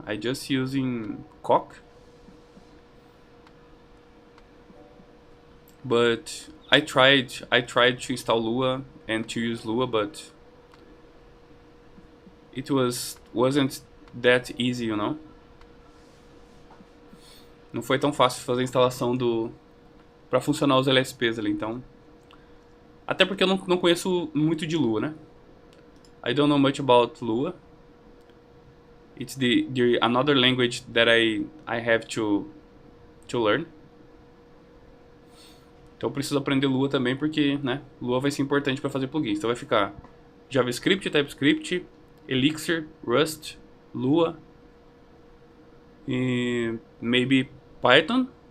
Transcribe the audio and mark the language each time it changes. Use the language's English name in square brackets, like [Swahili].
[English] I just using Coq. But I tried to install Lua and to use Lua, but it wasn't that easy, you know? [Portuguese] Não foi tão fácil fazer a instalação pra funcionar os LSPs ali, então. Até porque eu não conheço muito de Lua, né? [English] I don't know much about Lua. It's the another language that I have to learn. [Portuguese] Então eu preciso aprender Lua também porque, né, Lua vai ser importante para fazer plugins. Então vai ficar JavaScript, TypeScript, Elixir, Rust, Lua e maybe Python.